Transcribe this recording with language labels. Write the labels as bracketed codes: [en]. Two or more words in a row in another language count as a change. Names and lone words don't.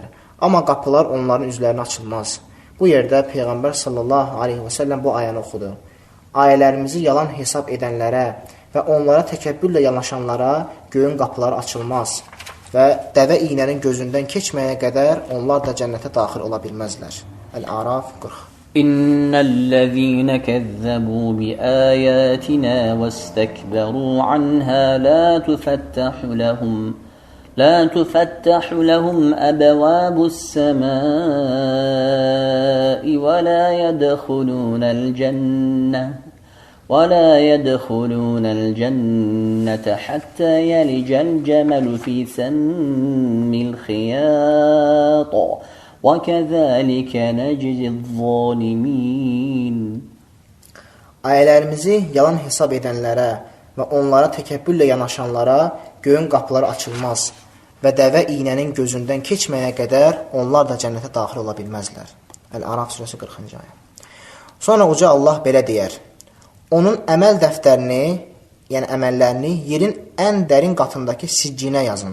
[az] Amma qapılar onların üzlərinə açılmaz. Bu yerdə Peyğəmbər [ar] صلى الله عليه وسلم [az] bu ayəni oxudu. Ayələrimizi yalan hesab edənlərə və onlara təkəbbürlə yanaşanlara göyün qapıları açılmaz və dəvə iynənin gözündən keçməyə qədər onlar da cənnətə daxil ola bilməzlər. Əl-Əraf 40. [ar] إِنَّ الَّذِينَ كَذَّبُوا بِآيَاتِنَا وَاسْتَكْبَرُوا عَنْهَا لَا تُفَتَّحُ لَهُمْ أَبْوَابُ السَّمَاءِ وَلَا يَدْخُلُونَ الْجَنَّةَ وَلَا يَدْخُلُونَ الْجَنَّةَ حَتَّى يَلِجَ الْجَمَلُ فِي سَمِّ الْخِيَاطِ وَكَذَٰلِكَ نَجْزِي الظَّالِمِينَ. [az] Ayələrimizi yalan hesab edənlərə və onlara təkəbbürlə yanaşanlara göyün qapıları açılmaz və dəvə iynənin gözündən keçməyə qədər onlar da cənnətə daxil ola bilməzlər. Əl-Əraf surəsi 40-cı ayə. Sonra uca Allah belə deyər: onun əməl dəftərini, yəni əməllərini yerin ən dərin qatındakı siccinə yazın.